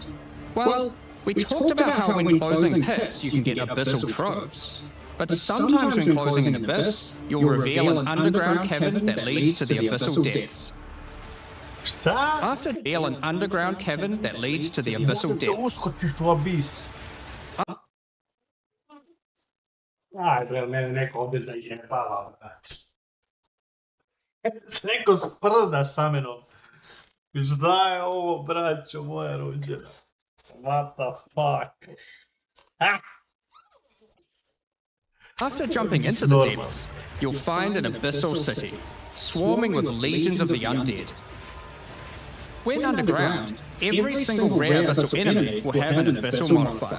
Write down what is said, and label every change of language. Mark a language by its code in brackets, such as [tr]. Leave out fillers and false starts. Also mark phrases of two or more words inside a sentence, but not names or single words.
[en] Well, we talked about how when closing pits you can get abyssal troves. But sometimes when closing an abyss, you'll reveal an underground cavern that leads to the abyssal depths. After reveal an underground cavern that leads to the abyssal depths. [sr] Aj, bre, mene neko opet zajebava, znači. Neko sprda sa menom. Šta je ovo, braćo moja rođena? [en] What the fuck? After jumping into the depths, you'll find an abyssal city, swarming with legions of the undead. When underground, every single rare abyssal enemy will have an abyssal modifier.